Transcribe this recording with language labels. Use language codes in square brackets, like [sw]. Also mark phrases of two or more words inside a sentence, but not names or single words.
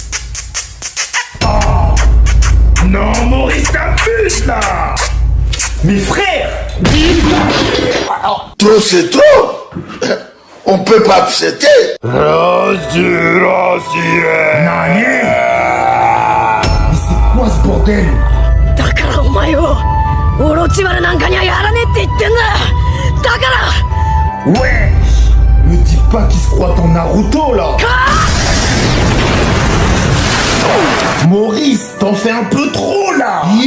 [fr] Non, Maurice, t'abuses là. Mais frère! Trop c'est trop. On peut pas accepter. Nani? Mais c'est quoi ce bordel? [ja] だからお前をオロチマルなんかにはやらねえって言ってんだ。だから [fr] Ouais. Me dis pas qu'il se croit en Naruto là. Maurice, t'en fais un peu trop là.